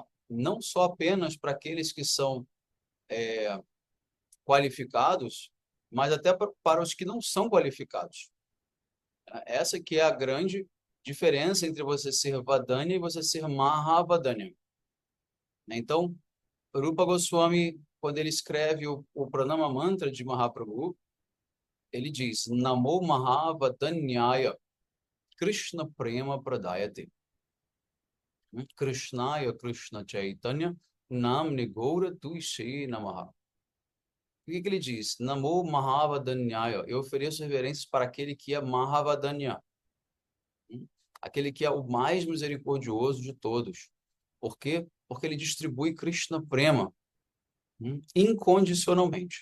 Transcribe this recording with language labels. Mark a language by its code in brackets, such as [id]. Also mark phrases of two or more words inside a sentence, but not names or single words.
[pt] Não só apenas para aqueles que são qualificados, mas até para os que não são qualificados. Essa que é a grande diferença entre você ser Vadanya e você ser Mahavadanya. Então, Rupa Goswami, quando ele escreve o Pranama Mantra de Mahaprabhu, ele diz, [sa] नमो महावदान्याय कृष्णप्रेमप्रदाय ते. कृष्णाय कृष्णचैतन्यनाम्ने गौरत्विषे नमः. [pt] O que ele diz? [sa] नमो महावदान्याय. [pt] Eu ofereço reverências para aquele que é Mahavadanya. Aquele que é o mais misericordioso de todos. Por quê? Porque ele distribui [sa] कृष्णप्रेम [pt] incondicionalmente.